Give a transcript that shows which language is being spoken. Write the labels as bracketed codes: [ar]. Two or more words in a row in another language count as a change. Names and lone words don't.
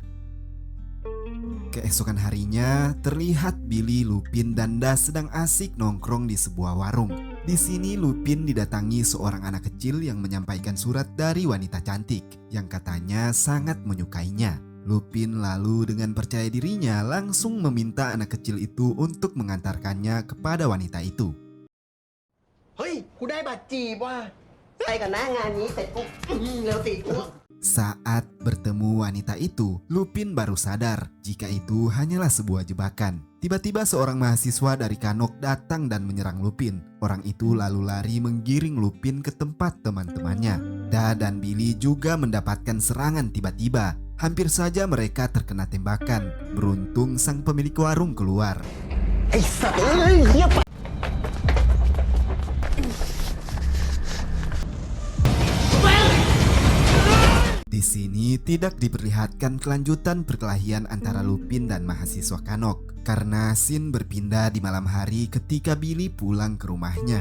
[id] Keesokan harinya, terlihat Billy, Lupin, dan Da sedang asik nongkrong di sebuah warung. Di sini Lupin didatangi seorang anak kecil yang menyampaikan surat dari wanita cantik yang katanya sangat menyukainya. Lupin lalu dengan percaya dirinya langsung meminta anak kecil itu untuk mengantarkannya kepada wanita itu. [th] เฮ้ยกูได้บัตรจีบว่ะไปกันนะงานนี้เสร็จปุ๊บเร็วสิกู [id] Saat bertemu wanita itu, Lupin baru sadar jika itu hanyalah sebuah jebakan. Tiba-tiba seorang mahasiswa dari Kanok datang dan menyerang Lupin. Orang itu lalu lari menggiring Lupin ke tempat teman-temannya. Da dan Billy juga mendapatkan serangan tiba-tiba. Hampir saja mereka terkena tembakan. Beruntung sang pemilik warung keluar. [th] ไอ้สัตว์เอ้ยเฮียปะ [id] Di sini tidak diperlihatkan kelanjutan perkelahian antara Lupin dan mahasiswa Kanok karena scene berpindah di malam hari ketika Billy pulang ke rumahnya.